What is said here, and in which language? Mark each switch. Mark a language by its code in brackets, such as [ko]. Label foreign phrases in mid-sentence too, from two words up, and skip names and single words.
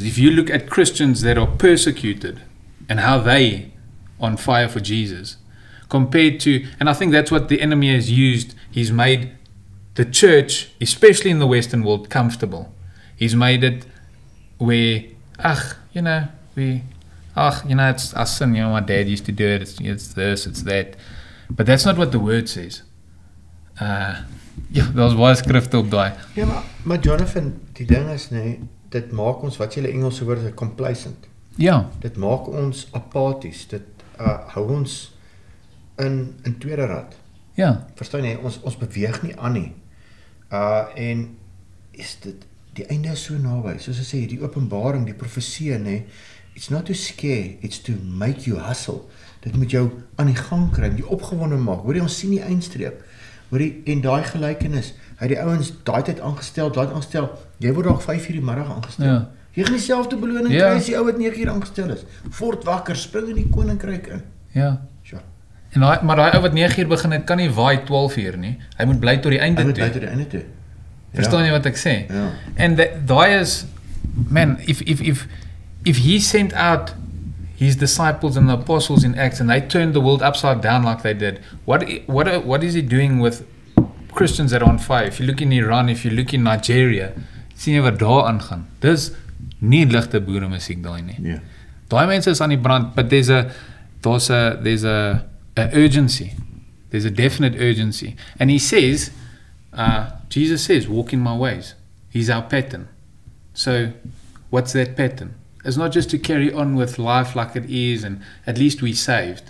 [en] If you look at Christians that are persecuted, and how they on fire for Jesus, compared to, and I think that's what the enemy has used. He's made the church, especially in the Western world, comfortable. He's made it where, it's our sin, my dad used to do it, it's this, it's that. But that's not what the word says. [af] Daar's baie skrifte op daai. Ja, maar Jonathan, die ding is, dit maak ons, wat julle Engelse woord is, complacent. Ja. Dit maak ons apaties, dit hou ons in tweede rad. Ja. Verstaan jy, ons beweeg nie aan nie. En is dit, die einde is so naby, soos ek sê, die openbaring, die profesie, [en] it's not to scare, it's to make you hustle. [af] Dit moet jou aan die gang kry, die opgewonde maak. Hoor jy, ons sien die eindstreep. Hoor jy, en daai gelykenis, hy het die ouens daai tyd aangestel, jy word dalk 5 uur die middag aangestel. Ja. Jy gaan dieselfde beloning kry as die ou wat 9 uur aangestel is. Word wakker, spring in die koninkryk in. Ja. Sure. En maar daai ou wat 9 uur begin het, kan nie waai 12 uur nie. Hy moet bly tot die einde toe. Hy moet bly tot die einde toe. Verstaan jy wat ek sê? Ja. En daai is, man, [en] if he sent out his disciples and the apostles in Acts and they turned the world upside down like they did, what is he doing with Christians that are on fire? If you look in Iran, if you look in Nigeria, [af] sien jy wat daar aangaan. Dis nie ligte boere musiek daai nie. Yeah. Daai mense is aan die brand, [en] but there's a urgency. There's a definite urgency. And he says, Jesus says, walk in my ways. He's our pattern. So what's that pattern? It's not just to carry on with life like it is and at least we're saved.